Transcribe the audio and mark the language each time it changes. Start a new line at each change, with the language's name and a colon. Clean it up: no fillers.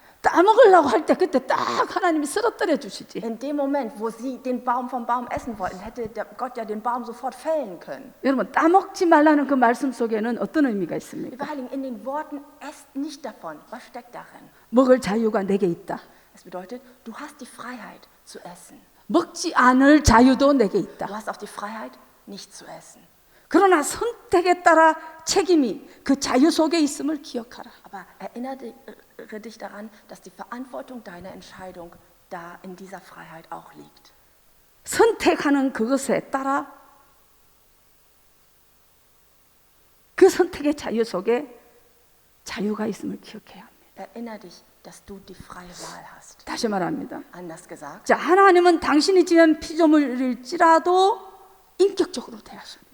Korean: 따먹으려고 할 때 그때 딱 하나님이 쓰러뜨려 주시지.
German: In dem Moment, wo sie den Baum vom Baum essen wollten, hätte Gott ja den Baum sofort fällen können.
Korean: 여러분 따먹지 말라는 그 말씀 속에는 어떤 의미가 있습니까?
German: Lieber Heiligen, in den Worten, esst nicht davon. Was steckt darin?
Korean: 먹을 자유가 내게 있다.
German: Es bedeutet, du hast die Freiheit zu essen.
Korean: 먹지 않을 자유도 내게 있다.
German: Du hast auch die Freiheit, nicht zu essen.
Korean: 그러나 선택에 따라 책임이 그 자유 속에 있음을 기억하라.
German: Aber erinnere dich daran, dass die Verantwortung deiner Entscheidung da in dieser Freiheit auch liegt.
Korean: 선택하는 그것에 따라 그 선택의 자유 속에 자유가 있음을 기억해야 합니다.
German: Erinnere dich, dass du die freie Wahl hast.
Korean: 다시 말합니다.
German: Anders gesagt,
Korean: 자, 하나님은 당신이 지은 피조물일지라도 인격적으로 대하십니다.